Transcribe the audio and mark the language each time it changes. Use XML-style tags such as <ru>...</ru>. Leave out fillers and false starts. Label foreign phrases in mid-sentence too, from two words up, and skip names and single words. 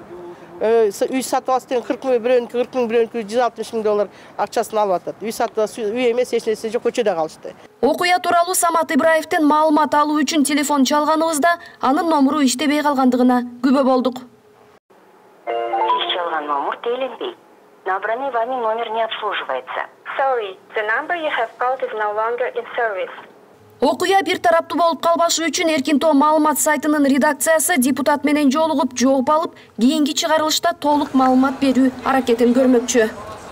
<ky>Үй сатып алсын 40 миң, бирөөнүкү 40 миң, бирөөнүкү 160 миң доллар акчасын алып атат. Үй сатып үй эмес, эч нерсе жок, көчөдө калышты. Окуя тууралуу Самат Ибраевдин маалымат алуу үчүн телефон чалганыбызда анын номуру иштебей калгандыгына күбө болдук. Сиз чалган номер теленбейт.</ky> <ru>Набранный вами номер не обслуживается.</ru> <en>Sorry, the number you have called is no longer in service.</en> <ky>Окуя бир тараптуу болуп калбашы үчүн Эркинтоо маалымат сайтынын редакциясы депутат менен жолугуп жооп алып, кийинки чыгарылышта толук маалымат берүү аракетин көрмөкчү.</ky>